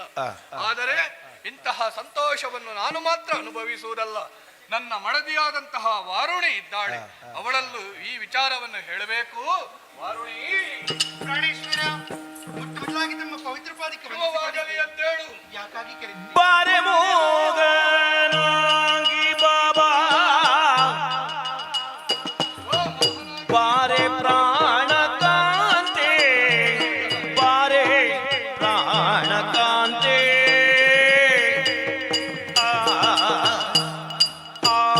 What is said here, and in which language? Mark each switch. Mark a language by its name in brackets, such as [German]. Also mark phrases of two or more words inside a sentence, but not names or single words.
[Kannada] ಆದರೆ ಇಂತಹ ಸಂತೋಷವನ್ನು ನಾನು ಮಾತ್ರ ಅನುಭವಿಸುವುದಲ್ಲ, ನನ್ನ ಮಡದಿಯಾದಂತಹ ವಾರುಣಿ ಇದ್ದಾಳೆ, ಅವಳಲ್ಲೂ ಈ ವಿಚಾರವನ್ನು ಹೇಳಬೇಕು. ವಾರುಣಿ, ಪ್ರಾಣೇಶ್ವರ, ಮೊಟ್ಟಮೊದಲಾಗಿ ನಮ್ಮ ಪವಿತ್ರ ಪಾದಕ್ಕೆ ಶುಭವಾಗಲಿ ಅಂತೇಳು. ಯಾಕಾಗಿ ಕರೆದಿದ್ದೀರಿ? ಬಾರೆ ಮೋಗನಾಗಿ ಬಾಬಾ, ಬಾರೆ ಪ್ರಾಣಕಾಂತೆ, ಬಾರೆ ಪ್ರಾಣಕಾಂತೆ. ಆ, ಆ,